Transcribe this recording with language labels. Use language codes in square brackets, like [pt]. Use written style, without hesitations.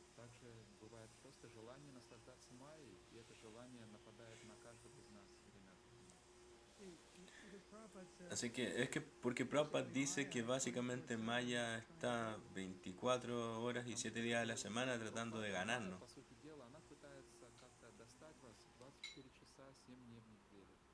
[ru] конечно, также бывает просто желание наслаждаться Майей, и это желание нападает на каждого из нас время от времени. [es] Así que es que porque Prabhupada dice que básicamente Maya está 24 horas y 7 días a la semana tratando de [ru] Майя, [es] ganarnos. [ru] по сути дела, она пытается как-то достать вас 24 часа, 7 дней в неделю.